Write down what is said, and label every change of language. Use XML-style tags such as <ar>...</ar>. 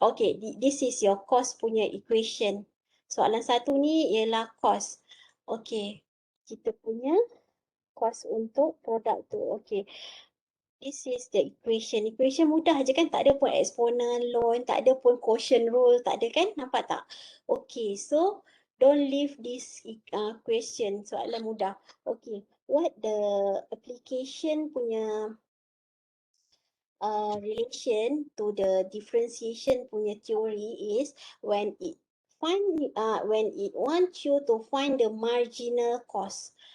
<en>Okay, this is your cost punya equation.</en> <ms>Soalan satu ni ialah cost. Okay, kita punya cost untuk produk tu.</ms> <en>Okay, this is the equation. Equation</en> <ms>mudah je kan? Tak ada pun exponent, ln, tak ada pun quotient rule, tak ada kan? Nampak tak?</ms> <en>Okay, so don't leave this question.</en> <ms>Soalan mudah.</ms> <en>Okay, what the application punya relation to the differentiation punya theory is when it wants you to find the marginal cost.</en>